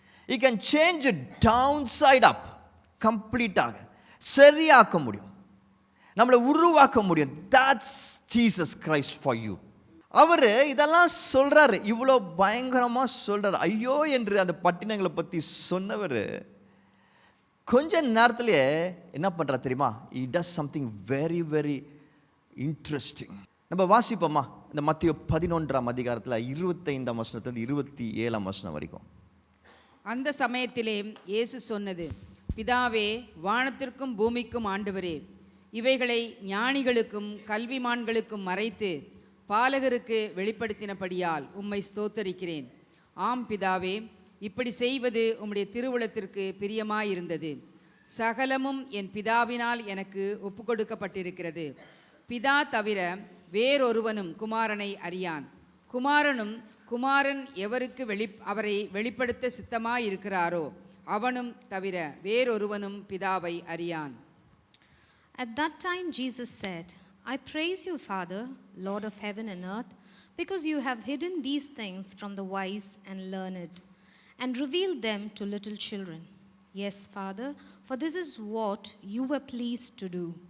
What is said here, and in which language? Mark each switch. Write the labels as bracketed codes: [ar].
[en] he can change it downside up, [ta] கம்ப்ளீட்டாக சரியாக்க முடியும், நம்மளை உருவாக்க முடியும். [en] that's Jesus Christ for you. [ta] அவர் இதெல்லாம் சொல்றாரு, இவ்வளோ பயங்கரமாக சொல்றாரு. ஐயோ என்று அந்த பட்டினங்களை பற்றி சொன்னவர் கொஞ்ச நேரத்திலே என்ன பண்ணுறாரு தெரியுமா? [en] he does something very very interesting. [ta] நம்ம வாசிப்போமா இந்த மத்தேயு 11ஆம் அதிகாரத்தில் 25ஆம் வசனத்திலிருந்து 27ஆம் வசனம் வரைக்கும். அந்த சமயத்திலே இயேசு சொன்னது, பிதாவே, வானத்திற்கும் பூமிக்கும் ஆண்டவரே, இவைகளை ஞானிகளுக்கும் கல்விமான்களுக்கும் மறைத்து பாலகருக்கு வெளிப்படுத்தினபடியால் உம்மை ஸ்தோத்தரிக்கிறேன். ஆம் பிதாவே, இப்படி செய்வது உம்முடைய திருவுளத்திற்கு பிரியமாயிருந்தது. சகலமும் என் பிதாவினால் எனக்கு ஒப்புக்கொடுக்கப்பட்டிருக்கிறது. பிதா தவிர வேறொருவனும் குமாரனை அறியான். குமாரன் எவருக்கு அவரை வெளிப்படுத்த சித்தமாயிருக்கிறாரோ அவனும் தவிர வேறொருவனும் பிதாவை அறியான். [en] At that time Jesus said, I praise you, Father, Lord of heaven and earth, because you have hidden these things from the wise and learned, and revealed them to little children. Yes, Father, for this is what you were pleased to do.